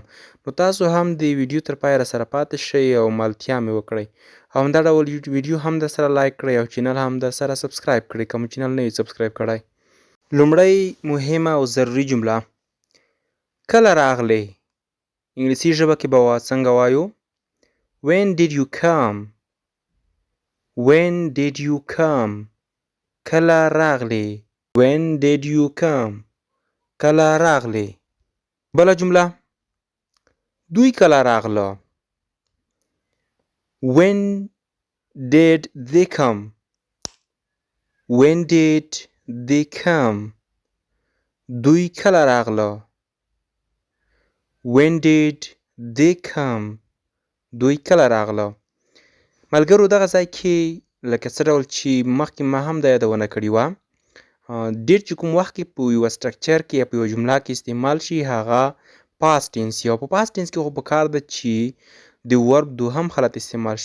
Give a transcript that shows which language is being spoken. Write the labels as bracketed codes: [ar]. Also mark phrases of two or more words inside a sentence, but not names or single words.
[ps] نو تاسو هم د ویډیو تر پایه راسره پاتې شئ او ملتیا مې وکړئ او همدا ډول ویډیو هم در سره لایک کړئ او چینل هم در سره سبسکرایب کړئ که مو چینل نه وي سبسکرایب کړی. لومړی مهمه او ضروري جمله، کله راغلې؟ انګلیسي ژبه کې به څنګه وایو؟ [en] When did you come? When did you come? [ps] کله راغلې؟ [en] When did you come? [ps] کله راغلې؟ بله جمله، دوی کله راغله؟ [en] When did they come? When did they come? [ps] دوی کله راغله؟ [en] When did they come? [ps] دوی کله راغله؟ ملګرو، دغه ځای کې لکه څه ډول چې مخکې ما هم دا یادونه کړې وه، ډېر چې کوم وخت کې په یوه سټرکچر کې یا په یوه جمله کې استعمال شي هغه [en] past tense [ps] یا په [en] past tense [ps] کې خو پکار ده چې د ورب دوهم حالت استعمال شي.